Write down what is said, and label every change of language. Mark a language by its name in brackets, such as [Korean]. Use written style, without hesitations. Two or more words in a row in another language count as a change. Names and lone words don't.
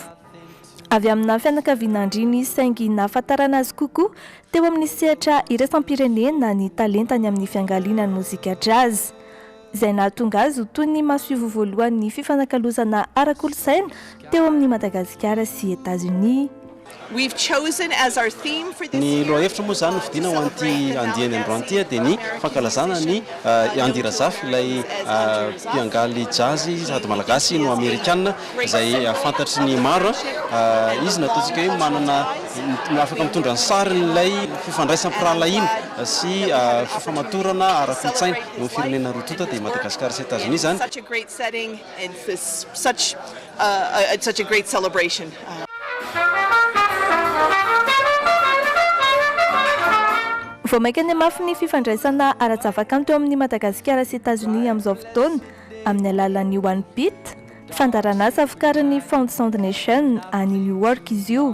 [Malagasy] Avy amina fianakaviana andriny saingy nahafantarana azy kokoa teo amin'ny sehatra iraisam-pirenena ny talentany amin'ny fiangaliana ny mozika jazz. Izay nahatonga azy ho toy ny masoivo voalohan'ny fifanakalozana ara-kolontsaina teo amin'ny Madagasikara sy Etazonia. [English] We've chosen as our theme for this [Malagasy] Ny lohahevitra moa zany vidina ho an'ity andiany androany ity dia ny fankalazana ny Andira Zafy ilay mpiangaly jazz sady malagasy no amerikana izay fantatry ny maro izy nataontsika hoe manana afaka mitondra ny sariny ilay fifandraisam-pirahalaina sy fifamatorana ara-kolontsaina no firenena rotota dia Madagasikara sy Etazonia zany. [English] such a great setting and this such a great celebration. [Malagasy] Vao maika ny mafy ny fifandraisana ara-javakanto teo amin'ny Madagasikara sy Etazonia amin'izao fotoana amin'ny alalan'ny One Beat, fandarana asa afakarin'ny Fond Sound Nation any New York izy io.